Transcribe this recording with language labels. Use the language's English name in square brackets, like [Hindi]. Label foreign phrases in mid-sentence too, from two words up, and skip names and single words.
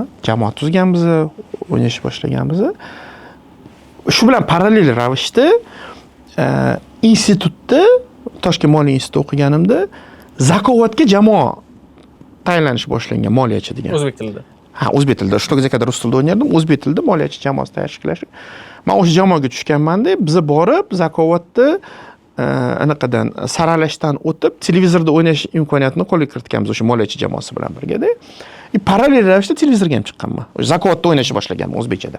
[Uzbek] Jamoat tuzganmiz, o'ynashni boshlaganmiz. Shu bilan parallel ravishda institutda, Toshkent moliya institutida o'qiganimda Zakovatga jamoa tayinlanish boshlangan, moliyachi degan. O'zbek tilida. Ha, o'zbek tilida. Что где когда rus tilida o'ynardim, o'zbek tilida moliyachi jamoasi tayyorlash. Men o'sha jamoaga tushganman-da, biz borib Zakovatda anaqadan saralashdan o'tib televizorda o'ynash imkoniyatini qo'lga kiritganmiz o'sha moliyachi jamoasi bilan birga-da. Parallel ravishda televizorga ham chiqqanman. O'sha Zakovatda o'ynashni boshlaganman o'zbekchada.